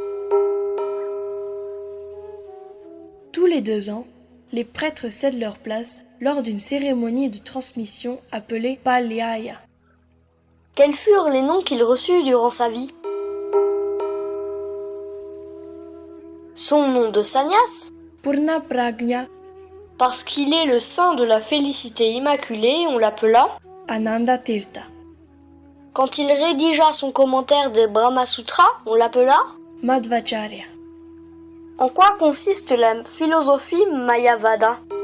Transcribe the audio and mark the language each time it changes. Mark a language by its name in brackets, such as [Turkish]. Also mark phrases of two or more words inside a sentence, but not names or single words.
[French] Tous les 2 ans, les prêtres cèdent leur place lors d'une cérémonie de transmission appelée Palyaya. Quels furent les noms qu'il reçut durant sa vie? Son nom de sannyas? Purna Pragna, Parce qu'il est le saint de la félicité immaculée, on l'appela. Ananda Tirtha, Quand il rédigea son commentaire des Brahma Sutras, on l'appela. Madhvacharya. En quoi consiste la philosophie Mayavada?